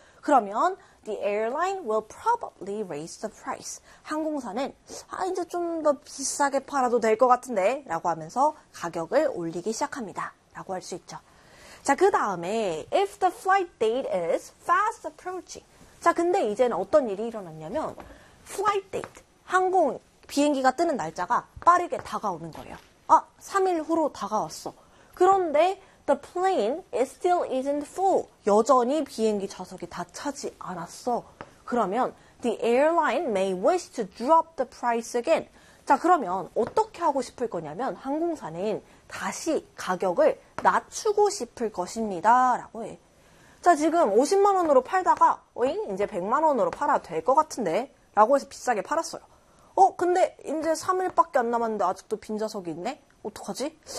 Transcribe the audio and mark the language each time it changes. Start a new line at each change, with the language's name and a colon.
Korean: 그러면
English: the airline will probably raise the price.
Korean: 항공사는 아 이제 좀 더 비싸게 팔아도 될 것 같은데 라고 하면서 가격을 올리기 시작합니다. 라고 할 수 있죠. 자, 그 다음에
English: if the flight date is fast approaching.
Korean: 자, 근데 이제는 어떤 일이 일어났냐면
English: flight date,
Korean: 항공, 비행기가 뜨는 날짜가 빠르게 다가오는 거예요. 아, 3일 후로 다가왔어. 그런데
English: the plane is still isn't full.
Korean: 여전히 비행기 좌석이 다 차지 않았어.
English: 그러면 the airline may wish to drop the price again.
Korean: 자, 그러면 어떻게 하고 싶을 거냐면 항공사는 다시 가격을 낮추고 싶을 것입니다. 라고 해. 자, 지금 50만 원으로 팔다가 어잉? 이제 100만 원으로 팔아 될 것 같은데? 라고 해서 비싸게 팔았어요. 어? 근데 이제 3일밖에 안 남았는데 아직도 빈 좌석이 있네? 어떡하지?